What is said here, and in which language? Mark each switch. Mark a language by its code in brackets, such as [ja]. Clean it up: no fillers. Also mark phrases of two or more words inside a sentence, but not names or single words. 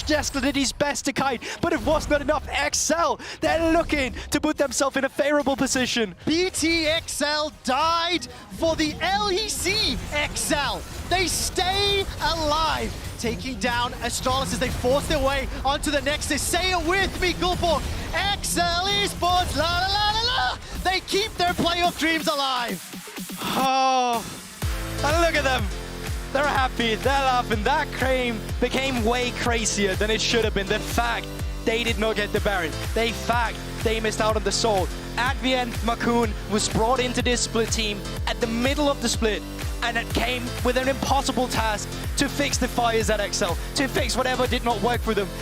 [en] Jeskla did his best to kite, but it was not enough. XL, they're looking to put themselves in a favorable position. BTXL died for the LEC XL. They stay alive, taking down Astralis as they force their way onto the Nexus. Say it with me, Gulborg. XL Esports, la la la la la. They keep their playoff dreams alive. Oh, And look at them. They're happy, they're laughing. That game became way crazier than it should have been. The fact they did not get the Baron. The fact they missed out on the Soul. At the end, Makoon was brought into this split team at the middle of the split, and it came with an impossible task to fix the fires at XL, to fix whatever did not work for them.